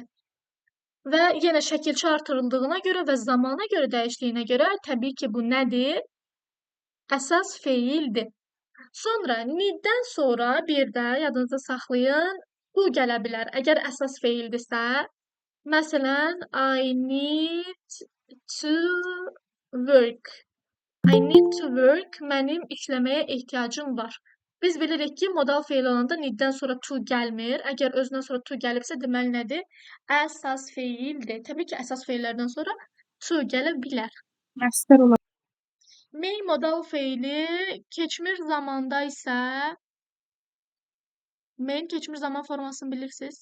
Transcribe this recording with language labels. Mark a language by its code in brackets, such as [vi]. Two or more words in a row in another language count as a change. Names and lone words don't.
[az] Və yenə şəkilçi artırıldığına görə və zamana görə dəyişdiyinə görə təbii ki, bu nədir? Əsas feildir. Sonra, need-dən sonra bir də yadınızda saxlayın, bu gələ bilər. Əgər əsas feildirsə, məsələn, [en] I need to work. I need to work. [az] Mənim işləməyə ehtiyacım var. Biz bilirik ki, modal feil olanda need-dən sonra to gəlmir. Əgər özündən sonra to gəlibsə, deməli nədir? Əsas feildir. Təbii ki, əsas feillərdən sonra to gələ bilər. Məstər olar. May modal feili keçmiş zamanda isə May'in keçmiş zaman formasını bilirsiniz.